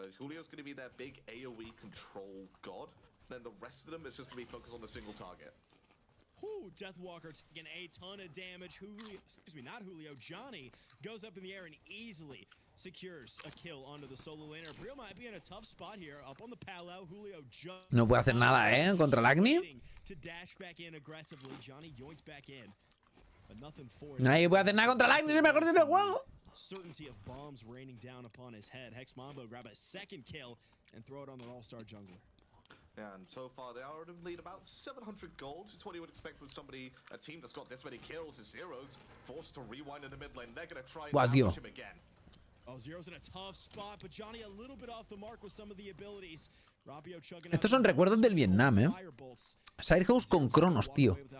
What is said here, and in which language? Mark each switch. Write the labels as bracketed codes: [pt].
[en] Julio's going to be their big AoE control god. Then the rest of them is just going to be focused on the single target. Whew, Deathwalker taking a ton of damage. Julio, excuse me, not Julio, Johnny goes up in the air and easily secures a kill onto the solo laner. Brio might be in a tough spot here. Up on the palo, Julio just... [es] No puede hacer nada, contra el Agni. [en] To dash back in aggressively. Johnny yoinked back in. But nothing for [es] Nadie puede hacer nada contra el Agni, es el mejor del juego. [en] Certainty of bombs raining down upon his head. Hex Mambo grab a second kill and throw it on their all-star jungler. Yeah, and so far they are in the lead about 700 gold. It's what you would expect from somebody, a team that's got this many kills. Is Zeros forced to rewind in the mid lane. They're gonna try and damage him again. Oh, Zero's in a tough spot, but Johnny a little bit off the mark with some of the abilities. Rapio chugging. [es] Estos son recuerdos del Vietnam, Sirehouse con Cronos, tío.